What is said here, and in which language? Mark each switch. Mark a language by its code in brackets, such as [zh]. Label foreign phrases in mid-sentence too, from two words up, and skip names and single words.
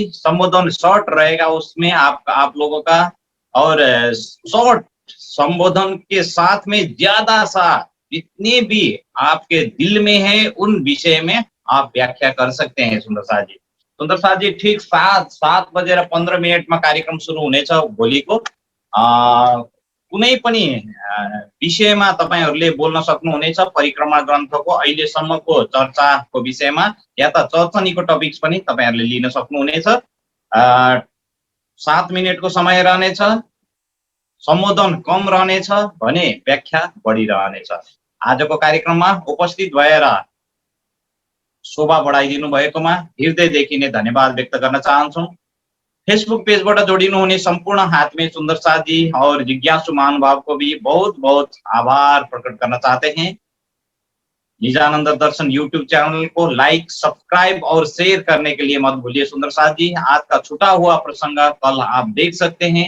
[hi] संबोधन शॉर्ट रहेगा उसमें आप लोगों का, और शॉर्ट संबोधन के साथ में ज्यादा सा जितने भी आपके दिल में है उन विषय में आप व्याख्या कर सकते हैं सुंदर साथ जी। [ne] सुंदर साथ जी ठीक 7:15 में कार्यक्रम सुरु हुनेछ भोलिको। कुनै पनि विषयमा तपाईहरुले बोल्न सक्नुहुनेछ। परिक्रमा ग्रन्थको अहिलेसम्मको चर्चाको विषयमा या त चर्चनीको टपिक्स पनि तपाईहरुले लिन सक्नुहुनेछ। 7 मिनेटको समय रहनेछ। सम्बोधन कम रहनेछ भने व्याख्या बढी रहनेछ। आजको कार्यक्रममा उपस्थित भएर शोभा बढाइदिनु भएकोमा हृदयदेखि नै धन्यवाद व्यक्त गर्न चाहन्छु। फेसबुक पेजबाट जोडिनु हुने [hi] संपूर्ण हाथमे सुंदर साथ जी और जिज्ञासु महानुभाव को भी बहुत बहुत आभार प्रकट करना चाहते हैं। निजानंद दर्शन यूट्यूब चैनल को लाइक, सब्सक्राइब और शेयर करने के लिए मत भूलिए सुंदर साथ जी। आज का छूटा हुआ प्रसंग कल आप देख सकते हैं।